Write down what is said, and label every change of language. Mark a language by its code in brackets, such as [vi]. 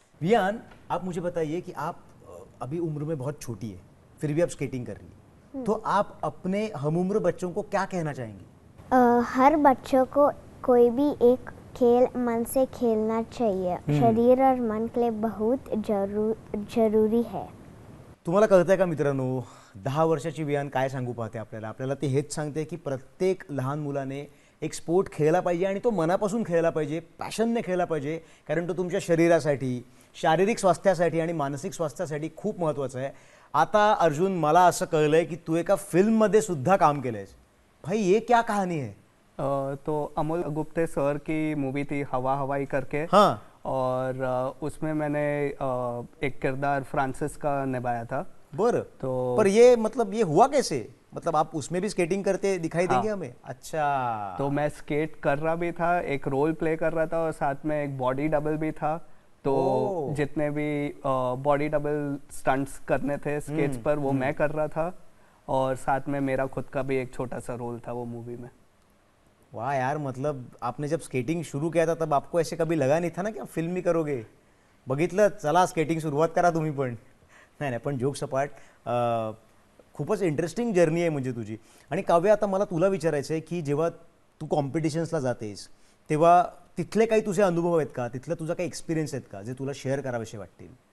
[hi] वियान, आप मुझे बताइए कि आप अभी उम्र में बहुत छोटी है, फिर भी आप स्केटिंग कर रही है, तो आप अपने हमउम्र बच्चों को क्या कहना चाहेंगी? हर बच्चों को कोई भी एक खेल मन से खेलना चाहिए. शरीर और मन के लिए बहुत जरूरी है. [mr] तुम्हाला कळतंय का मित्रांनो, 10 वर्षाची वियान काय सांगू पाहते आपल्याला ते हेच सांगते की प्रत्येक लहान मुलाने एक स्पोर्ट खेळला पाहिजे, आणि तो मनापासून खेळला पाहिजे, पॅशनने खेळला पाहिजे, कारण तो तुमच्या शरीरासाठी, शारीरिक स्वास्थ्यासाठी आणि मानसिक स्वास्थ्यासाठी खूप महत्त्वाचा आहे. आता अर्जुन, मला असं कळलंय की तू एका फिल्ममध्ये सुद्धा काम केलंयस. [hi] भाई, ये क्या कहानी है? तो अमोल गुप्ते सर की मूवी थी हवा हवाई करके. हाँ. और उसमें मैंने एक किरदार फ्रांसिस का निभाया था. [mr] बर. [hi] तो पर ये मतलब ये हुआ कैसे? मतलब आप उसमें भी स्केटिंग करते दिखाई देंगे हमें? अच्छा. तो मैं स्केट कर रहा भी था, एक रोल प्ले कर रहा था, और साथ में एक बॉडी डबल भी था. तो जितने भी बॉडी डबल स्टंट्स करने थे स्केट्स पर, वो मैं कर रहा था, और साथ में मेरा खुद का भी एक छोटा सा रोल था वो मूवी में. वाह यार, मतलब आपने जब स्केटिंग शुरू किया था तब आपको ऐसे कभी लगा नहीं था ना की आप फिल्म ही करोगे? [mr] बघितलं, चला स्केटिंग सुरुवात करा तुम्ही पण. नाही, पण जोक सपाट, खूपच इंटरेस्टिंग जर्नी आहे म्हणजे तुझी. आणि काव्य, आता मला तुला विचारायचं आहे की जेव्हा तू कॉम्पिटिशन्सला जातेस तेव्हा तिथले काही तुझे अनुभव आहेत का, तिथला तुझा काही एक्सपिरियन्स आहेत का जे तुला शेअर करावेसे वाटतील?